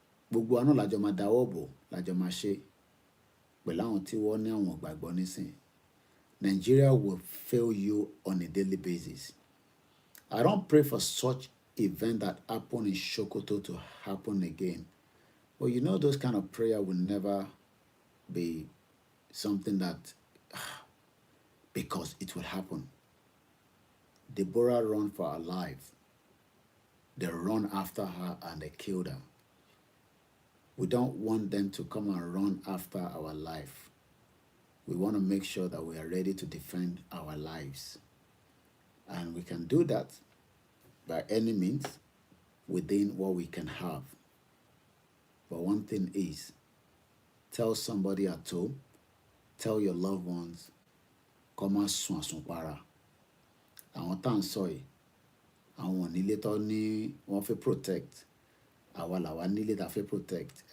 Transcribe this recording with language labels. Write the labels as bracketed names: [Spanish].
[Yoruba] Gbogbo àná làjọ máa dáwọ́ bò, làjọ máa ṣe pẹ̀lú àwọn tí wọ́n ní àwọn ìgbàgbọ́ nísìn. [English] Nigeria will fail you on a daily basis. I don't pray for such event that happened in Sokoto to happen again. But you know, those kind of prayer will never be something that, because it will happen. Deborah ran for her life. They run after her and they killed her. We don't want them to come and run after our life. We want to make sure that we are ready to defend our lives. And we can do that by any means within what we can have. But one thing is, tell somebody at home, tell your loved ones, come on, para. [Yoruba] Àwọn tá ń sọ yìí, àwọn onílé tó ní wọ́n fẹ́ protect, àwa làwa nílé tá fẹ́ protect.